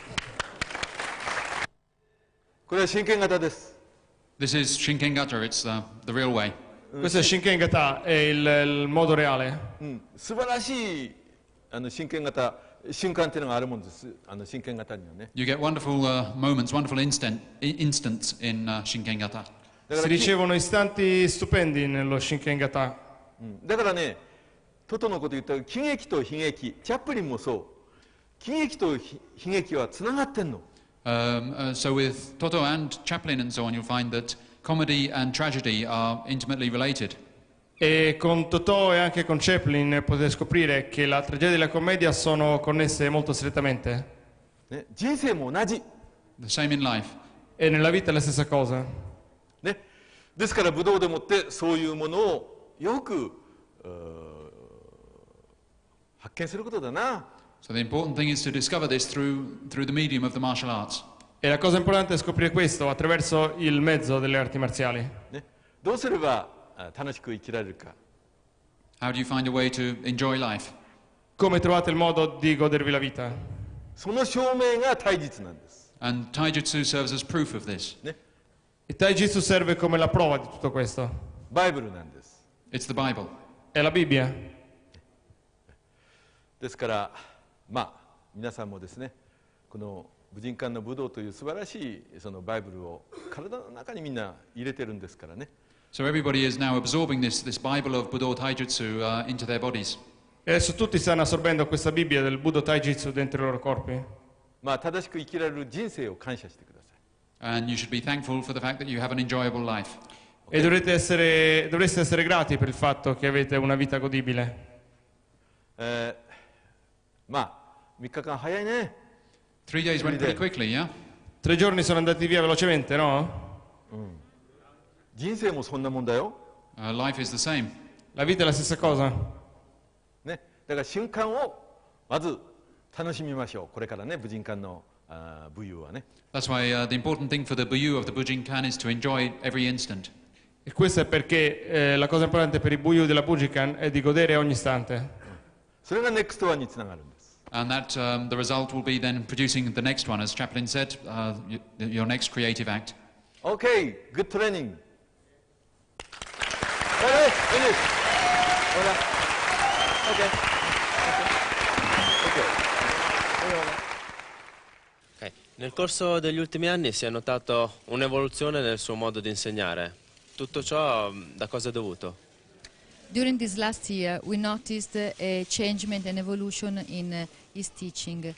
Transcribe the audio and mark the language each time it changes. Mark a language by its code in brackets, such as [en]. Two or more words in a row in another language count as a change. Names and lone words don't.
[ja] これは真剣型です。 [en] This is Shinkengata, it's the real way. [it] Questo è Shinkengata, è il modo reale. [ja] 素晴らしい真剣型瞬間っていうのがあるもんです。真剣型にはね。 [en] You get wonderful moments, wonderful instants in Shinkengata. [it] Si ricevono istanti stupendi nello Shinkengata. [ja] だからね、トトのこと言ったら喜劇と悲劇、チャップリンもそう。喜劇と悲劇はつながってんの。 [en] So with Toto and Chaplin and so on, you'll find that comedy and tragedy are intimately related. [it] E con Totò e anche con Chaplin potete scoprire che la tragedia e la commedia sono connesse molto strettamente. [ja] ね、人生も同じ。 [en] The same in life. [it] E nella vita è la stessa cosa. [ja] ね、ですから武道でもってそういうものをよく発見することだな。 [en] So the important thing is to discover this through the medium of the martial arts. [it] E la cosa importante è scoprire questo attraverso il mezzo delle arti marziali. [ja] ね、どうすれば楽しく生きられるか。 [en] How do you find a way to enjoy life? [it] Come trovate il modo di godervi la vita? [ja] その証明が体実なんです。 [en] And Taijutsu serves as proof of this. [ja] ね、 [it] Il Taijutsu serve come la prova di tutto questo. [ja] バイブルなんです。 [en] It's the Bible. [it] È la Bibbia. [ja] ですからまあ皆さんもですね、この武神館の武道という素晴らしいそのバイブルを体の中にみんな入れてるんですからね。 [en] So everybody is now absorbing this Bible of Budo Taijutsu into their bodies. [it] E adesso tutti stanno assorbendo questa Bibbia del Budo Taijutsu dentro i loro corpi. [ja] まあ正しく生きられる人生を感謝してくださ [en] And you should be thankful for the fact that you have an enjoyable life. [it] E dovreste essere grati per il fatto che avete una vita godibile. [ja] まあ3日間早いね。 [en] 3 days went pretty quickly, yeah? [it] 3 giorni sono andati via velocemente, no? [ja] 人生もそんなもんだよ。 [en] Life is the same. [it] La vita è la stessa cosa. [ja] ね、だから瞬間をまず楽しみましょう。これからね、武神館の武勇はね。 [en] That's why the important thing for the Buyu of the Bujinkan is to enjoy every instant. [it] E questo è perché la cosa importante per i Buyu della Bujinkan è di godere ogni istante. [ja] それが [en] next one [ja] につながるんです。 [en] And that the result will be then producing the next one, as Chaplin said, your next creative act. Okay, good training. Finish. Okay. [it] Nel corso degli ultimi anni si è notato un'evoluzione nel suo modo di insegnare. Tutto ciò da cosa è dovuto? [en] During this last year, we noticed a changement and evolution in his teaching.